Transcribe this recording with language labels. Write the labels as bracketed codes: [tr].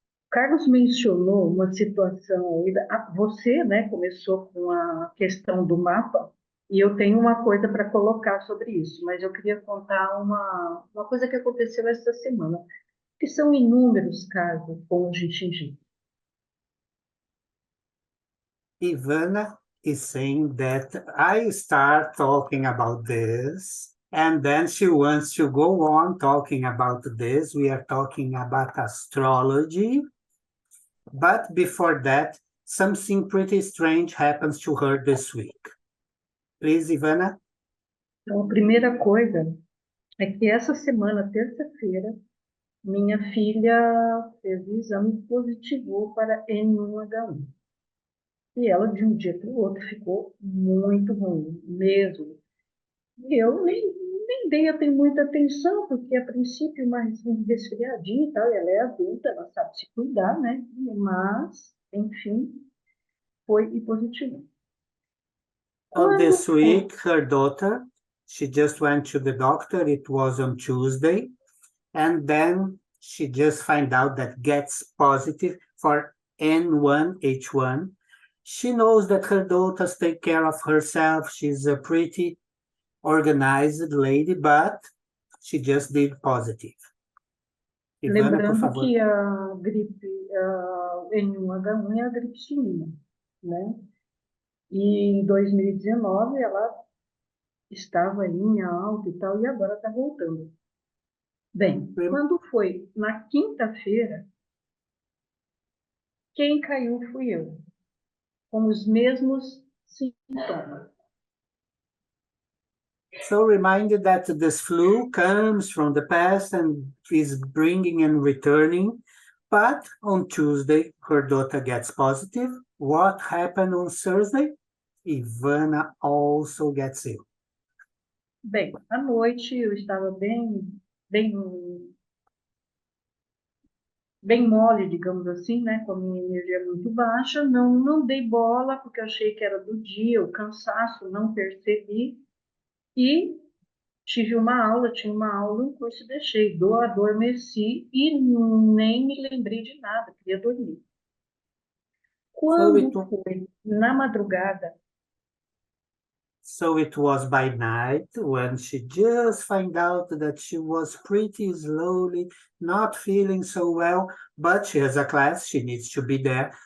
[pt] Carlos mencionou uma situação aí, você, né, começou com a questão do mapa, e eu tenho uma coisa para colocar sobre isso, mas eu queria contar uma coisa que aconteceu esta semana, que são inúmeros casos com o Jixinji. [en] Ivana is saying that I start talking about this, and then she wants to go on talking about this. We are talking about astrology. But before that, something pretty strange happens to her this week. Please, Ivana. [pt] Então, a primeira coisa é que essa semana, terça-feira, minha filha fez o exame positivo para N1H1. E ela, de um dia para o outro, ficou muito ruim, mesmo. E eu nem dei muita atenção, porque a princípio mais um resfriadinho e tal, e ela é adulta, ela sabe se cuidar, né? Mas, enfim, foi e positivo. [en] This week, her daughter, she just went to the doctor. It was on Tuesday. And then she just found out that gets positive for N1H1. She knows that her daughters take care of herself. She's a pretty organized lady, but she just did positive. [pt] Ivana, por Lembrando favor. que a gripe N1H1 é a gripe suína, né? E em 2019 ela estava aí em alta e tal, e agora está voltando. Bem, quando foi na quinta-feira, quem caiu fui eu, com os mesmos sintomas. [en] So reminded that this flu comes from the past and is bringing and returning. But on Tuesday, her daughter gets positive. What happened on Thursday? Ivana also gets ill. [pt] Bem, à noite eu estava bem mole, digamos assim, né? Com a minha energia muito baixa. Não dei bola, porque achei que era do dia, o cansaço, não percebi. E tinha uma aula, um curso e deixei. Adormeci e nem me lembrei de nada, queria dormir. Quando foi na madrugada, [en] So it was by night when she just found out that she was pretty slowly, not feeling so well, but she has a class, she needs to be there.